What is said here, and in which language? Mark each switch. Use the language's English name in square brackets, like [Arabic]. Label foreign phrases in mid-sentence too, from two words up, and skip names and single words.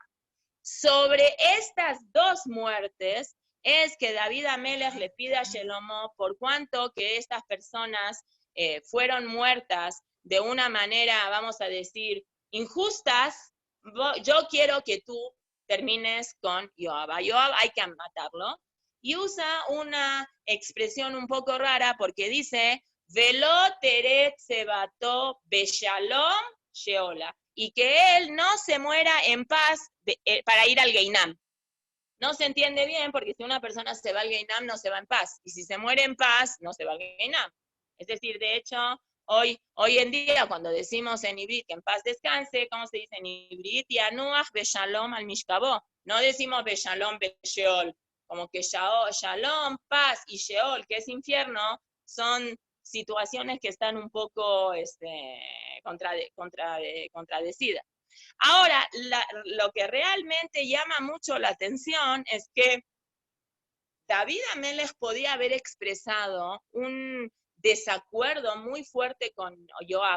[Spanish] Sobre estas dos muertes es que David Amelech le pide a Shlomo, por cuanto que estas personas fueron muertas de una manera, vamos a decir, injustas, yo quiero que tú termines con Joab. A Joab hay que matarlo. Y usa una expresión un poco rara porque dice, [Hebrew] ולא תורד שיבתו בשלום שאול, [Spanish] y que él no se muera en paz para ir al Geinam. No se entiende bien, porque si una persona se va al Geinam, no se va en paz. Y si se muere en paz, no se va al Geinam. Es decir, de hecho, hoy en día, cuando decimos en Ibrit que en paz descanse, ¿cómo se dice en Ibrit? [Hebrew] ינוח בשלום על משכבו. [Spanish] No decimos [Hebrew] בשלום בשאול. [Spanish] Como que shalom, paz, y sheol, que es infierno, son situaciones que están un poco contradecidas. Ahora, lo que realmente llama mucho la atención es que David Amelech podía haber expresado un desacuerdo muy fuerte con Joab.